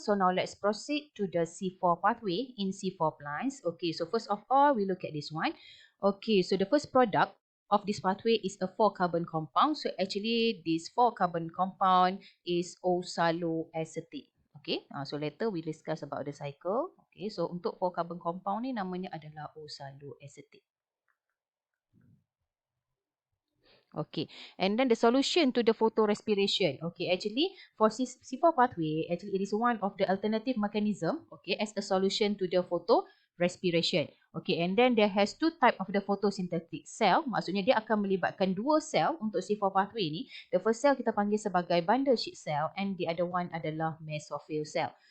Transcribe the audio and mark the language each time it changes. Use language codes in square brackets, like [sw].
[en] So now let's proceed to the C4 pathway in C4 plants. Okay, so first of all, we look at this one. Okay, so the first product of this pathway is a 4-carbon compound. So actually, this 4-carbon compound is oxaloacetate. Okay, so later we discuss about the cycle. [ms] Okay, so untuk 4-carbon compound ni namanya adalah oxaloacetate. [en] Okay, and then the solution to the photorespiration. Okay, actually for C4 pathway, actually it is one of the alternative mechanism. Okay, as a solution to the photorespiration. Okay, and then there has two type of the photosynthetic cell. [ms] Maksudnya dia akan melibatkan dua sel untuk C4 pathway ni. [en] The first cell [ms] kita panggil sebagai bundle sheet cell [en] and the other one [ms] adalah mesophyll cell.